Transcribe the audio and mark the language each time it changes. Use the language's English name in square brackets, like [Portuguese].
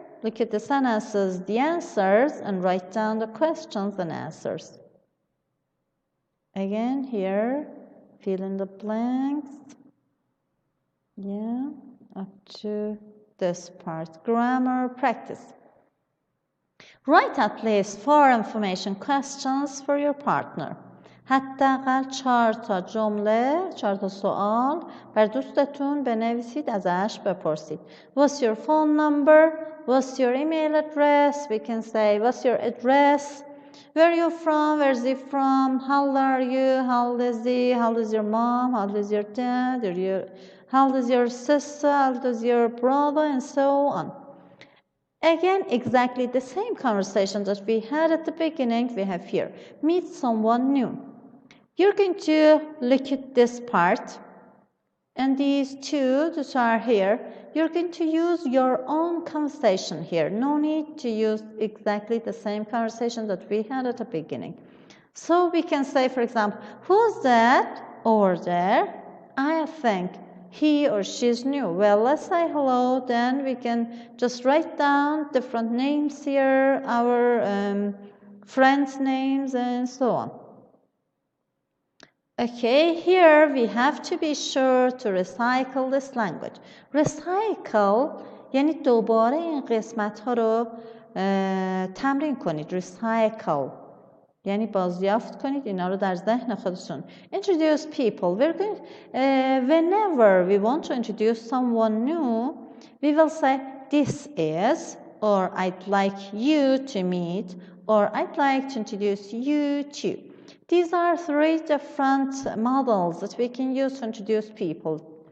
[English] Look at the sentences, the answers, and write down the questions and answers. Again, here fill in the blanks. Yeah, up to this part. Grammar practice. Write at least 4 information questions for your partner. [Persian] حداقل 4 تا جمله، 4 تا سوال بر دوستتون بنویسید، ازش بپرسید. [English] What's your phone number? What's your email address? We can say, what's your address? Where are you from? Where is he from? How old are you? How old is he? How old is your mom? How old is your dad? How old is your sister? How old is your brother? And so on. Again, exactly the same conversation that we had at the beginning, we have here. Meet someone new. You're going to look at this part, and these two that are here, you're going to use your own conversation here. No need to use exactly the same conversation that we had at the beginning. So we can say, for example, who's that over there? I think he or she's new. Well, let's say hello, then we can just write down different names here, our friends' names, and so on. Okay, here we have to be sure to recycle this language. [Persian] Recycle یعنی دوباره این قسمت ها رو تمرین کنید. Recycle یعنی بازیافت کنید اینا رو در ذهن خودتون. [English] Introduce people. Whenever we want to introduce someone new, we will say this is, or I'd like you to meet, or I'd like to introduce you to. These are 3 different models that we can use to introduce people.